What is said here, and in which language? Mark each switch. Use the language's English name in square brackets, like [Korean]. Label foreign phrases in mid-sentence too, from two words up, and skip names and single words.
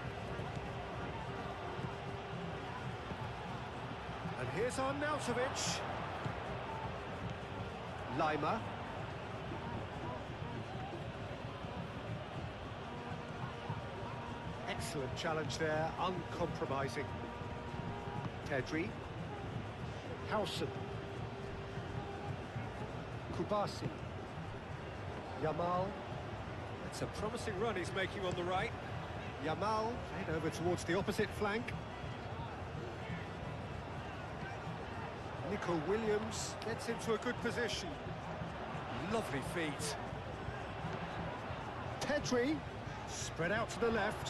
[English] And here's Arnautovic. Lima. Excellent challenge there, uncompromising. Pedri. Howson. Kubasi. Yamal. It's a promising run he's making on the right. Yamal played over towards the opposite flank. Nico Williams gets into a good position. Lovely feet. Pedri, spread out to the left.